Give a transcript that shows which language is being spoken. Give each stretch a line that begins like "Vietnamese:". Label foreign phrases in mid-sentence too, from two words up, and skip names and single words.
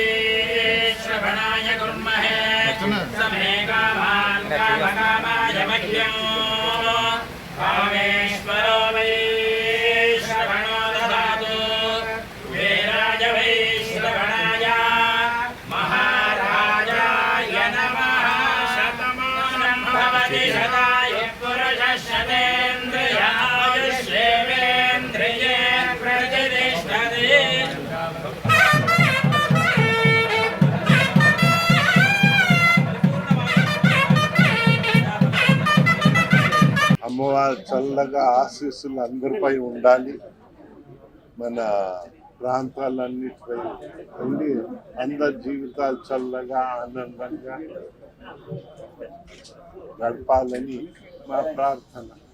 Sanskrit: श्रवणाय कुर्महे समे कामान् कामकामाय मह्यं कामेश्वरो वै श्रवणो ददातु वीराय वै श्रवणाय महाराजाय नमः शतमानं भवति शताय पुरुषः शतेन्द्रिय आयुष्येवेन्द्रिये प्रतिष्ठते
Telugu: అమ్మవారి చల్లగా ఆశీస్సులు అందరిపై ఉండాలి. మన ప్రాంతాలన్నిటిపై ఉండి అందరి జీవితాలు చల్లగా ఆనందంగా గడపాలని మా ప్రార్థన.